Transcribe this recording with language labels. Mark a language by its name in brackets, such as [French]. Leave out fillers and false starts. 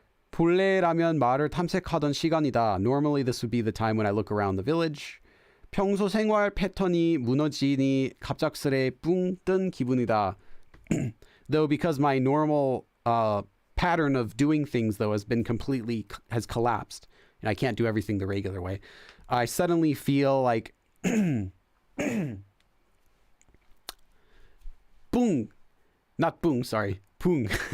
[Korean] 본래라면 마을을 탐색하던 시간이다. [English] Normally this would be the time when I look around the village. [Korean] 평소 생활 패턴이 무너지니 갑작스레 뿡 뜬 기분이다. [English] Though because my normal pattern of doing things though has collapsed and I can't do everything the regular way, I suddenly feel like 뿡, not 뿡, sorry, 뿡.